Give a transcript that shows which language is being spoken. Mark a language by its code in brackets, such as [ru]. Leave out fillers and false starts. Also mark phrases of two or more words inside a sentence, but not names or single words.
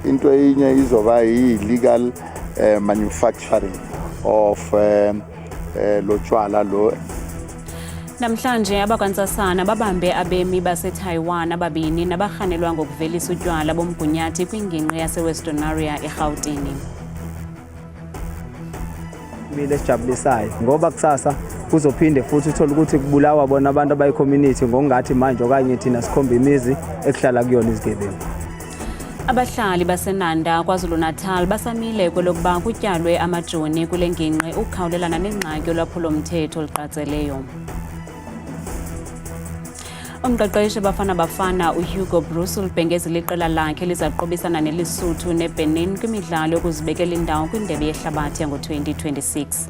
[zu] into enye izoba [en] illegal manufacturing of [zu] lotshwala lo. [xh] Namhlanje abakwantsasana babambe abemi baseTaiwan ababini nabarhanelwa ngokuvelisa utywala bomgunyathi kwingingqi yaseWestonaria eGauteng. [zu] Mile sijabulisayo ngoba kusasa kuzophinde futhi uthola ukuthi kubulawa bona abantu abayi-community ngokungathi manje okanye thina sikhomba imizi ekuhlala kuyona izigebengu. [xh] Abahlali baseNanda KwaZulu-Natal basamile kwelokuba kutyalwe amajoni kule ngingqi ukukhawulelana nengxaki yolwaphulo-mthetho oluqatseleyo. Umqeqeshi Bafana Bafana uHugo Broos ulibhengezile iqela lakhe lizaqobisana neLesotho neBenin kwimidlalo yokuzibekela indawo kwindebe yehlabathi yango-2026.